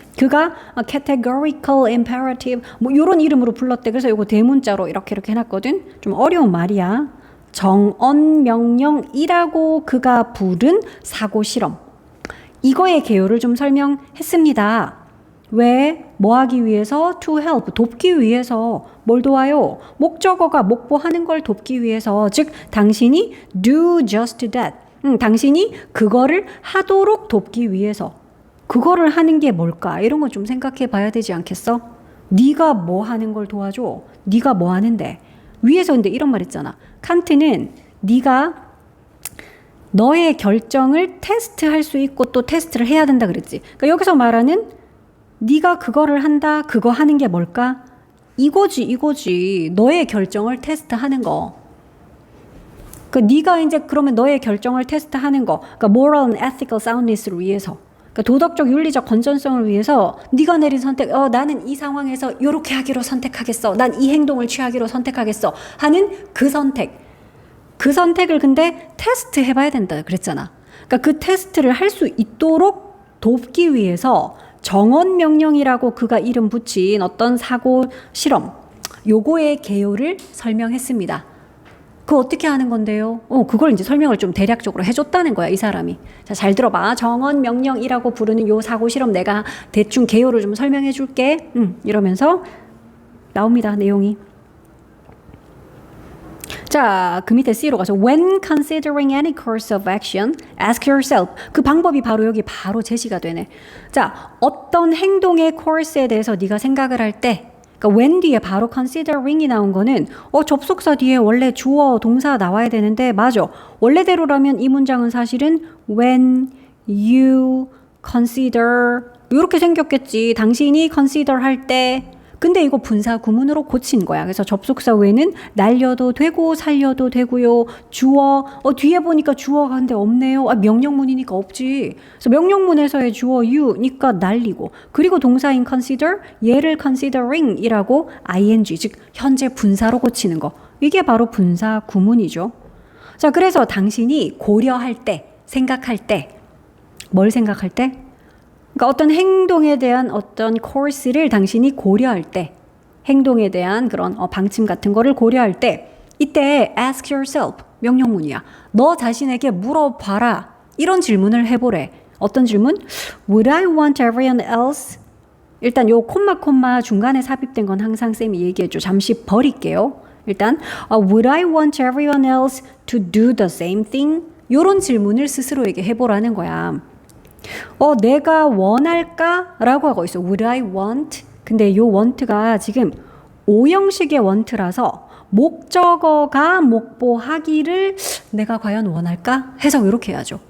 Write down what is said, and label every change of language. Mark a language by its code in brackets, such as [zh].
[ko] 그가 categorical imperative. 요런 이름으로 불렀대. 그래서 요거 대문자로 이렇게 해놨거든. 좀 어려운 말이야. 정언 명령이라고 그가 부른 사고 실험. 이거의 개요를 좀 설명했습니다. 왜? 뭐 하기 위해서? [en] To help, [ko] 돕기 위해서. 뭘 도와요? 목적어가 목보하는 걸 돕기 위해서. 즉, 당신이 [en] do just that. [ko] 당신이 그거를 하도록 돕기 위해서. 그거를 하는 게 뭘까? 이런 거 좀 생각해 봐야 되지 않겠어? 네가 뭐 하는 걸 도와줘? 네가 뭐 하는데? 위에서 근데 이런 말 있잖아. 칸트는 네가 너의 결정을 테스트할 수 있고 또 테스트를 해야 된다 그랬지. 그러니까 여기서 말하는 네가 그거를 한다, 그거 하는 게 뭘까? 이거지. 너의 결정을 테스트하는 거. 그러니까 네가 이제 그러면 너의 결정을 테스트하는 거. 그러니까 [en] moral and ethical soundness [ko] 를 위해서. 그러니까 도덕적, 윤리적 건전성을 위해서 네가 내린 선택, 나는 이 상황에서 이렇게 하기로 선택하겠어. 난 이 행동을 취하기로 선택하겠어. 하는 그 선택. 그 선택을 근데 테스트 해봐야 된다 그랬잖아. 그러니까 그 테스트를 할 수 있도록 돕기 위해서 정언 명령이라고 그가 이름 붙인 어떤 사고 실험, 요거의 개요를 설명했습니다. 그거 어떻게 하는 건데요? 그걸 이제 설명을 좀 대략적으로 해줬다는 거야, 이 사람이. 자, 잘 들어봐. 정언 명령이라고 부르는 요 사고 실험 내가 대충 개요를 좀 설명해 줄게. 이러면서 나옵니다, 내용이. 자, 그 밑에 C로 가서 [en] When considering any course of action, ask yourself. [ko] 그 방법이 바로 여기 바로 제시가 되네. 자, 어떤 행동의 코र्스에 대해서 네가 생각을 할 때, 그러니까 when 뒤에 바로 considering이 나온 거는 접속사 뒤에 원래 주어 동사 나와야 되는데 맞아. 원래대로라면 이 문장은 사실은 [en] when you consider [ko] 이렇게 생겼겠지. 당신이 consider 할 때. 근데 이거 분사 구문으로 고친 거야. 그래서 접속사 외에는 날려도 되고 살려도 되고요. 주어 뒤에 보니까 주어가 근데 없네요. 명령문이니까 없지. 그래서 명령문에서의 주어 you니까 날리고 그리고 동사인 consider 얘를 considering이라고 ing 즉 현재 분사로 고치는 거. 이게 바로 분사 구문이죠. 자, 그래서 당신이 고려할 때, 생각할 때, 뭘 생각할 때? 그러니까 어떤 행동에 대한 어떤 코스를 당신이 고려할 때, 행동에 대한 그런 방침 같은 거를 고려할 때, 이때 [en] ask yourself [ko] 명령문이야. 너 자신에게 물어봐라. 이런 질문을 해보래. 어떤 질문? [en] Would I want everyone else? [ko] 일단 요 콤마 중간에 삽입된 건 항상 쌤이 얘기해줘. 잠시 버릴게요. 일단 [en] Would I want everyone else to do the same thing? [ko] 요런 질문을 스스로에게 해보라는 거야. 내가 원할까? 라고 하고 있어. [en] Would I want? [ko] 근데 요 want가 지금 오형식의 want라서 목적어가 목보하기를 내가 과연 원할까? 해석 이렇게 해야죠.